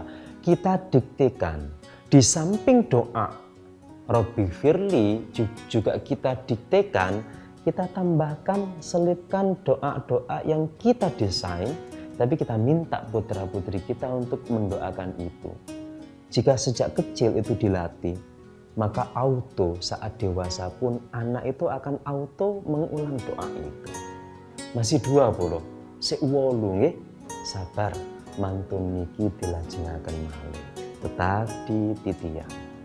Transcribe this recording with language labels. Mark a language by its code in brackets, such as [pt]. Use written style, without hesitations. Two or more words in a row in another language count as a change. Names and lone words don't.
[id] Kita diktekan, di samping doa Robbi firli juga kita diktekan, kita tambahkan, selipkan doa-doa yang kita desain, tapi kita minta putra-putri kita untuk mendoakan itu. Jika sejak kecil itu dilatih, maka auto saat dewasa pun anak itu akan auto mengulang doa itu. Masih 2 Bolo, [jv] sik 8 nggih. Sabar, mantun niki dilajengaken malih. [id] Tetap di titian.